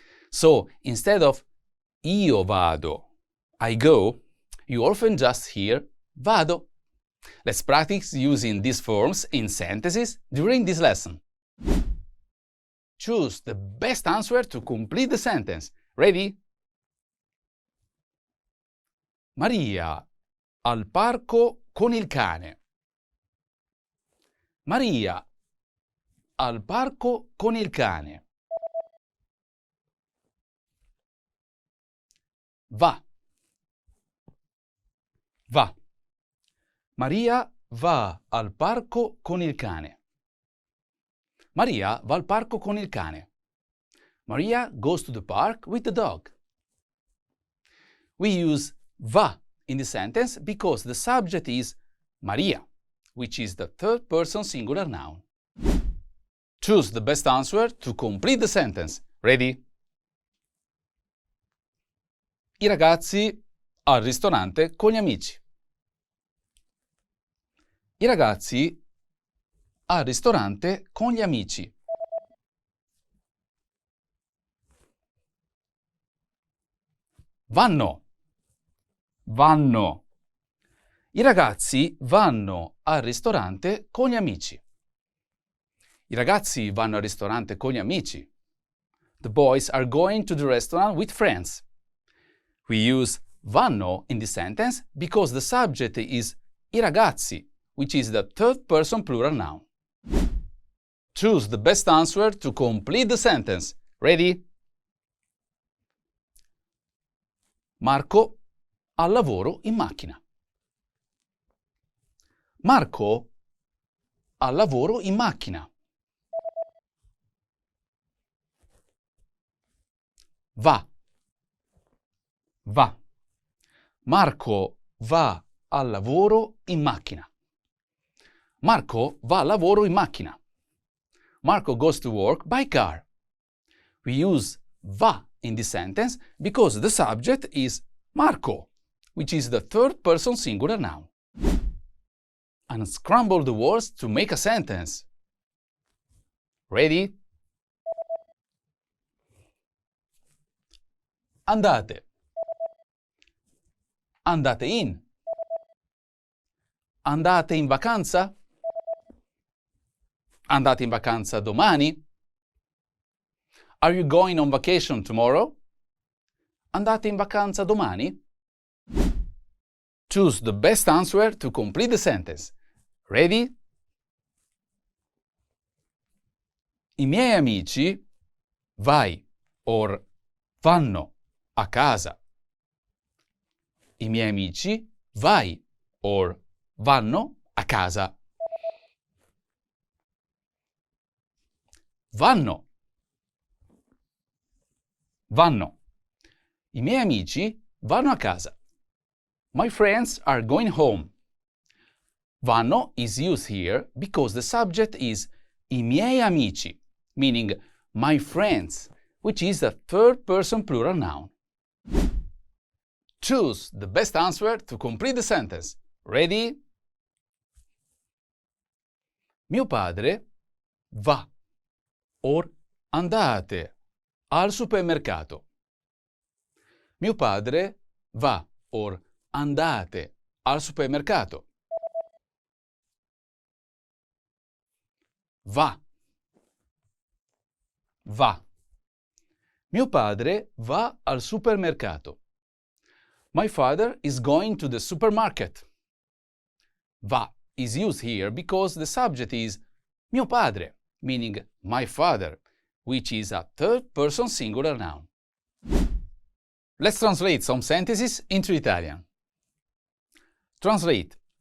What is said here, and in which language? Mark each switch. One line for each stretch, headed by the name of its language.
English: So, instead of
Italian: io vado,
English: I go, you often just hear vado. Let's practice using these forms in sentences during this lesson. Choose the best answer to complete the sentence. Ready?
Italian: Maria al parco con il cane. Maria al parco con il cane. Va. Va. Maria va al parco con il cane. Maria va al parco con il cane.
English: Maria goes to the park with the dog. We use va in the sentence because the subject is Maria, which is the third person singular noun. Choose the best answer to complete the sentence. Ready?
Italian: I ragazzi al ristorante con gli amici. I ragazzi al ristorante con gli amici. Vanno. Vanno. I ragazzi vanno al ristorante con gli amici. I ragazzi vanno al ristorante con gli amici.
English: The boys are going to the restaurant with friends. We use vanno in this sentence because the subject is
Italian: I ragazzi,
English: which is the third person plural noun. Choose the best answer to complete the sentence. Ready?
Italian: Marco al lavoro in macchina. Marco al lavoro in macchina. Va. Va. Marco va al lavoro in macchina. Marco va al lavoro in macchina.
English: Marco goes to work by car. We use va in this sentence because the subject is Marco, which is the third person singular noun. Unscramble the words to make a sentence. Ready?
Italian: Andate. Andate in. Andate in vacanza? Andate in vacanza domani?
English: Are you going on vacation tomorrow?
Italian: Andate in vacanza domani?
English: Choose the best answer to complete the sentence. Ready?
Italian: I miei amici vai or vanno a casa. I miei amici vai or vanno a casa. Vanno. Vanno. I miei amici vanno a casa.
English: My friends are going home. Vanno is used here because the subject is
Italian: I miei amici,
English: meaning my friends, which is a third person plural noun. Choose the best answer to complete the sentence. Ready?
Italian: Mio padre va or andate al supermercato. Mio padre va or andate al supermercato. Va. Va. Mio padre va al supermercato.
English: My father is going to the supermarket. Va is used here because the subject is
Italian: mio padre,
English: meaning my father, which is a third person singular noun. Let's translate some sentences into Italian. Translate.